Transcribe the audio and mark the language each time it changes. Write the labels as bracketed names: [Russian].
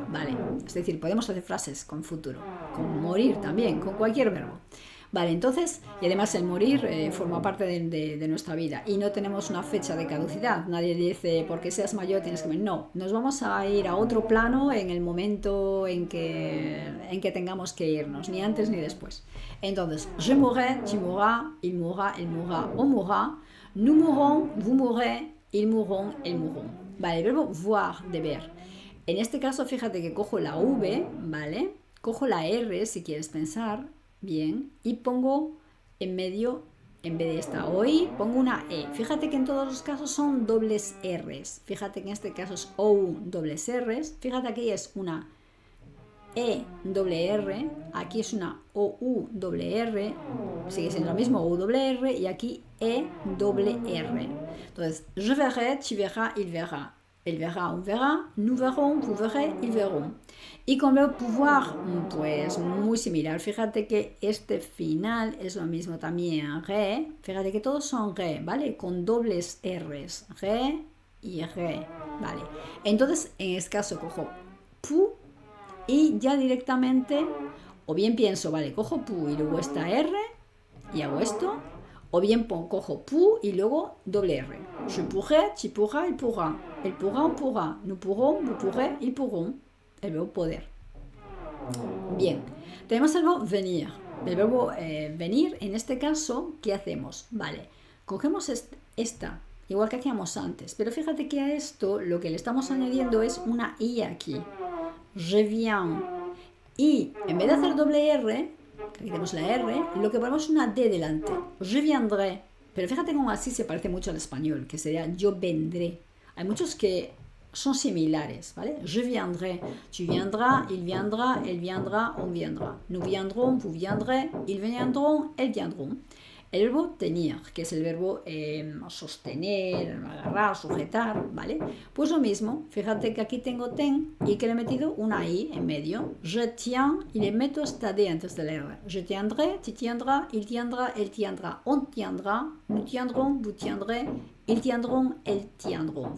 [Spanish] Vale, es decir, podemos hacer frases con futuro, con morir también, con cualquier verbo. Vale, entonces, y además el morir forma parte de nuestra vida y no tenemos una fecha de caducidad. Nadie dice, porque seas mayor tienes que morir. No, nos vamos a ir a otro plano en el momento en que tengamos que irnos, ni antes ni después. [French] Entonces, je mourrai, tu mourras, il mourra, elle mourra, on mourra, nous mourrons, vous mourrez, ils mourront, elles mourront. [Spanish] Vale, el verbo voir, de ver. En este caso, fíjate que cojo la V, ¿vale? Cojo la R, si quieres pensar, bien, y pongo en medio, en vez de esta OI, pongo una E. Fíjate que en todos los casos son dobles R's. Fíjate que en este caso es OU dobles R's. Fíjate aquí es una E doble R, aquí es una OU doble R, sigue siendo lo mismo, OU doble R, y aquí E doble R. [French] Entonces, je verrai, tu verras, il verra. Elle verra, on verra, nous verrons, vous verrez, ils verront. [Spanish] Y con el pouvoir, pues muy similar. Fíjate que este final es lo mismo también. Re, fíjate que todos son re, ¿vale? Con dobles R's. Re y re, ¿vale? Entonces, en este caso cojo pu y ya directamente, o bien pienso, vale, cojo pu y luego esta R y hago esto. O bien cojo pu y luego doble R. [French] Je pourrai, tu pourras, il pourra. Elle pourra, on pourra. Nous pourrons, vous pourrez, ils pourront. [Spanish] El verbo poder. Bien, tenemos el verbo venir. El verbo venir, en este caso, ¿qué hacemos? Vale, cogemos esta, igual que hacíamos antes. Pero fíjate que a esto lo que le estamos añadiendo es una I aquí. [French] Je viens. [Spanish] Y en vez de hacer doble R, aquí tenemos la R, lo que ponemos es una D delante. [French] Je viendrai. [Spanish] Pero fíjate cómo así se parece mucho al español, que sería yo vendré. Hay muchos que son similares, ¿vale? [French] Je viendrai, tu viendras, il viendra, elle viendra, on viendra. Nous viendrons, vous viendrez, ils viendront, elles viendront. [Spanish] El verbo tenir, que es el verbo sostener, agarrar, sujetar, ¿vale? Pues lo mismo, fíjate que aquí tengo ten y que le he metido una I en medio. [French] Je tiens [Spanish] y le meto esta D antes de la R. [French] Je tiendrai, tu tiendras, il tiendra, elle tiendra, on tiendra, nous tiendrons, vous tiendrez, ils tiendront, elles tiendront.